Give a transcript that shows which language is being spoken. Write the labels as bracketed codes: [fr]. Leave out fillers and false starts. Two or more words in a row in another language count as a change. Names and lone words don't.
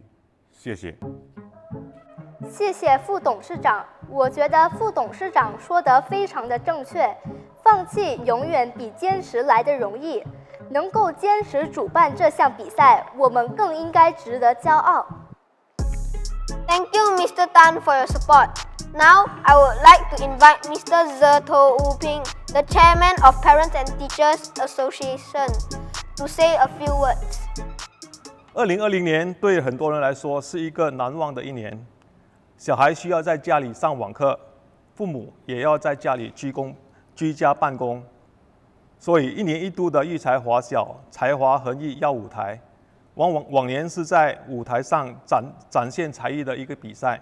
[zh] 謝謝。謝謝副董事長，我覺得副董事長說得非常的正確，放棄永遠比堅持來得容易。能夠堅持主辦這項比賽，我們更應該值得驕傲。 [en] Thank you, Mr. Tan, for your support. Now, I would like to invite Mr. Zerto Wuping, the Chairman of Parents and Teachers Association, to say a few words. [zh] 2020 年对很多人来说是一个难忘的一年。小孩需要在家里上网课，父母也要在家里居家办公，所以1年1度的育才华小才华横溢耀舞台，往年是在舞台上展现才艺的一个比赛。